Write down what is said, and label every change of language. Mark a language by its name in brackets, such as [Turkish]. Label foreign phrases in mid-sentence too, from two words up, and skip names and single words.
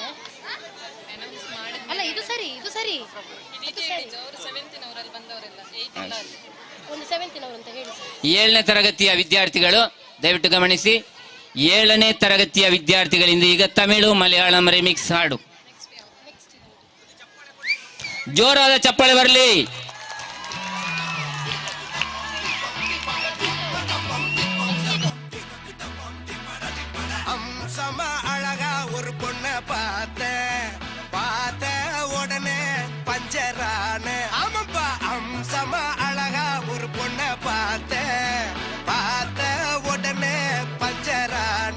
[Kannada] ಅಲ್ಲ, ಇದು ಸರಿ, ಇದು ಸರಿ. ಒಂದು 7th ಅಂತ ಹೇಳಿ. 7ನೇ ತರಗತಿಯ ವಿದ್ಯಾರ್ಥಿಗಳು ದಯವಿಟ್ಟು ಗಮನಿಸಿ. 7ನೇ ತರಗತಿಯ ವಿದ್ಯಾರ್ಥಿಗಳಿಂದ ಈಗ ತಮಿಳು, ಮಲಯಾಳಂ ರಿಮಿಕ್ಸ್ ಹಾಡು. ಜೋರಾದ ಚಪ್ಪಾಳೆ ಬರಲಿ. [Tamil] அம்சமா அழகா ஒரு பொண்ண பார்த்த உடனே பஞ்சரான. ஆமாப்பா, அம்சமா அழகா ஒரு பொண்ண பார்த்த உடனே பஞ்சரான.